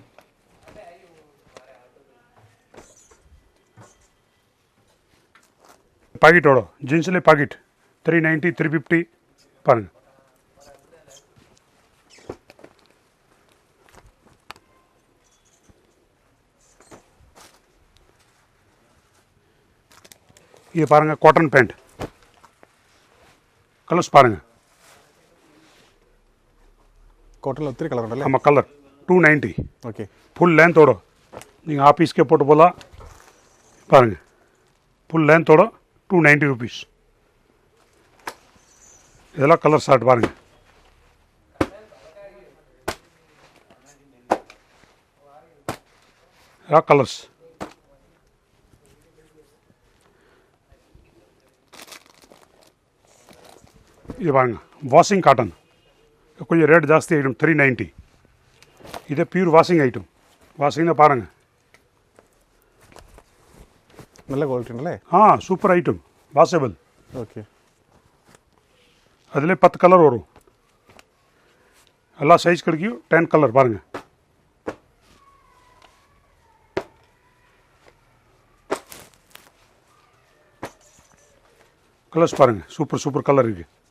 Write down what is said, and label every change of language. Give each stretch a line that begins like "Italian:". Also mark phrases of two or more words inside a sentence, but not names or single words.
Tamil: பாக்கெட்டோட ஜீன்ஸில் பாக்கெட் 390, 350 பாருங்க. இது பாருங்க
English: cotton pant.
Tamil: கலர்ஸ் பாருங்க.
Malayalam: കോട്ടണിൽ ഒത്തിരി കളർ ഉണ്ടല്ലേ?
Tamil: ஆமாம், கலர் 290. ஓகே, ஃபுல் லேன்த்தோட நீங்கள் ஆஃபீஸ்க்கே போட்டு போகலாம். பாருங்கள், ஃபுல் லேன்த்தோட 290 ருபீஸ். இதெல்லாம்
English: colour short
Tamil: பாருங்கள். இதெல்லாம் கலர்ஸ். இது பாருங்க
English: washing cotton.
Tamil: கொஞ்சம் ரேட் ஜாஸ்தி ஐட்டம் 390. இது
English: pure washing item.
Tamil: வாஷிங்னா பாருங்கள்,
Malayalam: നല്ല ക്വാളിറ്റി ഉണ്ടല്ലേ?
English: super item,
Tamil: வாஷபிள். ஓகே, அதில் 10 கலர் வரும். எல்லா சைஸ் கிடைக்கும். 10 கலர் பாருங்கள். கலர்ஸ் பாருங்கள்,
English: super super colour
Tamil: இருக்குது.